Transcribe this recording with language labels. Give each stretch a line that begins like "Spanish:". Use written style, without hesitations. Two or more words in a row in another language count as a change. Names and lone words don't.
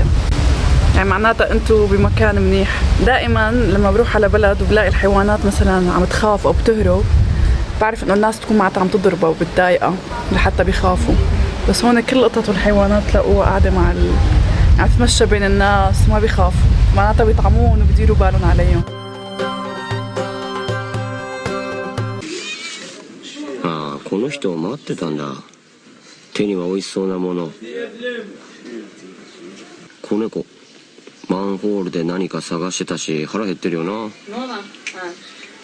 Arabic: يعني معناتها انتو بمكان منيح. دائما لما بروح على بلد وبلاقي الحيوانات مثلا عم تخاف او بتهرب، بعرف انه الناس تكون معناتها عم تضربها وبتضايقها لحتى بيخافوا. بس هون كل القطط والحيوانات تلاقوها قاعدة عم تتمشى بين الناس وما بيخافوا، معناتها بيطعموهم وبيديروا بالهم عليهم.
Japanese: ああ、この人を待ってたんだ。手には美味しそうなもの。子猫、マンホールで何か探してたし腹減ってるよな。そうなん。